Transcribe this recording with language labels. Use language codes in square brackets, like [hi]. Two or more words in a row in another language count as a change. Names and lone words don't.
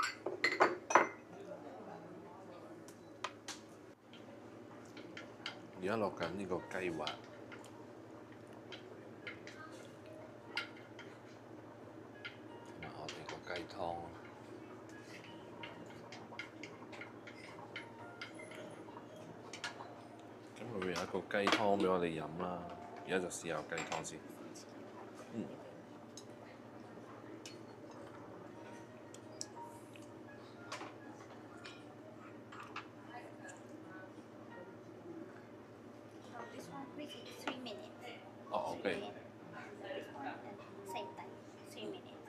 [yue] 而家落緊呢個雞滑，同埋我哋個雞湯。咁佢會有一個雞湯俾我哋飲啦。而家就試下雞湯先。 [en] This one quick 3 minutes. [yue] 哦，OK。 [en] This one same time 3 minutes.